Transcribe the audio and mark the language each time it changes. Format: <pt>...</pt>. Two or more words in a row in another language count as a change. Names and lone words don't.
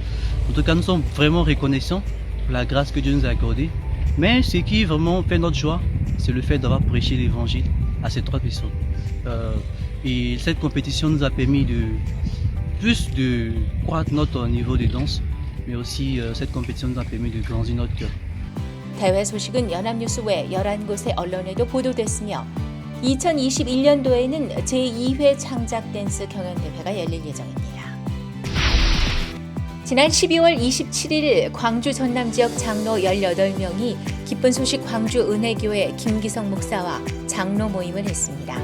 <fr>En tout cas, nous sommes vraiment reconnaissants pour la grâce que Dieu nous a accordée Mais ce qui vraiment fait notre joie, c'est le fait d'avoir prêché l'évangile à ces 3 personnes. Et cette compétition nous a permis de croître notre niveau de danse, mais aussi cette compétition nous a permis de grandir notre cœur.</fr> <ko>대회 소식은 연합뉴스 외 11곳의 언론에도 보도됐으며 2021년도에는 제2회 창작 댄스 경연대회가 열릴 예정입니다. 지난 12월 27일 광주 전남 지역 장로 18명이 기쁜 소식 광주 은혜교회 김기성 목사와 장로 모임을 했습니다.</ko>